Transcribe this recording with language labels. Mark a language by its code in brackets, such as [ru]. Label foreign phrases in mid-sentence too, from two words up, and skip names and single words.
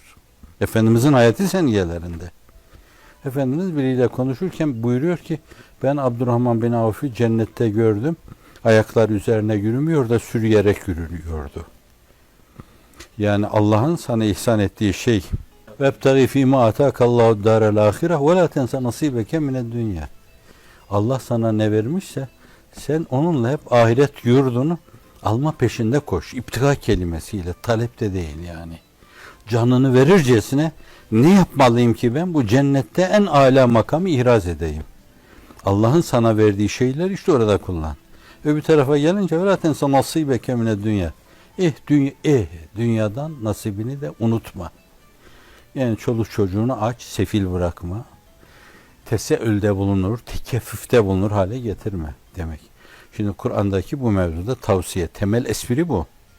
[tr] Efendimizin hayati seniyelerinde. Efendimiz biriyle konuşurken buyuruyor ki ben Abdurrahman bin Avf'ı cennette gördüm. Ayaklar üzerine yürümüyor da sürüyerek yürüyordu. Yani Allah'ın sana ihsan ettiği şey [ar] وَبْتَغِ ف۪ي مَا اَتَاكَ اللّٰهُ الدَّارَ الْآخِرَةِ وَلَا تَنْسَ نَصِيبَكَ مِنَ الدُّنْيَا. [tr] Allah sana ne vermişse sen onunla hep ahiret yurdunu alma peşinde koş. İptika kelimesiyle, talep de değil yani. Canını verircesine ne yapmalıyım ki ben bu cennette en âlâ makamı ihraz edeyim. Allah'ın sana verdiği şeyler işte orada kullan. Öbür tarafa gelince [ar] وَلَا تَنْسَ نَصِيبَكَ مِنَ الدُّنْيَا. [tr] Dünyadan nasibini de unutma. Yani çoluk çocuğunu aç, sefil bırakma. Teseülde bulunur, tekeffüfte bulunur hale getirme demek. Şimdi Kur'an'daki bu mevzuda tavsiye, temel espri bu.